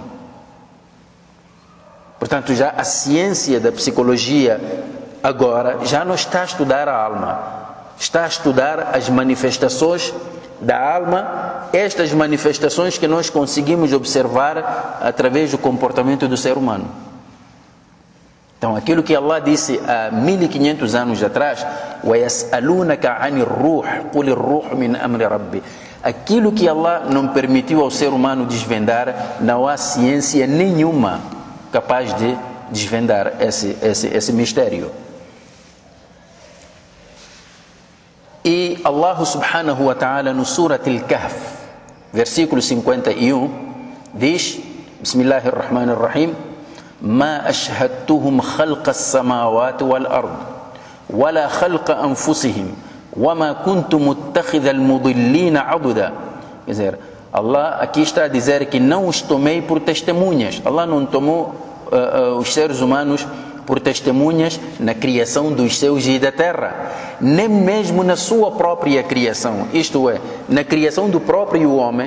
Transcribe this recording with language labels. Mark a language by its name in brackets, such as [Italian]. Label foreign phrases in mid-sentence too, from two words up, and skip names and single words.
[Portuguese] Portanto, já a ciência da psicologia agora já não está a estudar a alma, está a estudar as manifestações da alma, estas manifestações que nós conseguimos observar através do comportamento do ser humano. Então, aquilo que Allah disse há 1500 anos atrás, [Arabic] وَيَسْأَلُونَكَ عَنِ الرُّوحِ قُلِ الرُّوحُ مِنْ أَمْرِ رَبِّ. [Portuguese] Aquilo que Allah não permitiu ao ser humano desvendar, não há ciência nenhuma capaz de desvendar esse mistério. E Allah subhanahu wa ta'ala no Surat Al-Kahf, versículo 51, diz, [Arabic] Bismillahirrahmanirrahim, ما أشهدتهم خلق السماوات والأرض ولا خلق أنفسهم وما كنت متخذ المضلين عضدا. [Portuguese] Quer dizer, Allah aqui está a dizer que não os tomei por testemunhas. Allah não tomou os seres humanos por testemunhas na criação dos céus e da terra, nem mesmo na sua própria criação, isto é, na criação do próprio homem.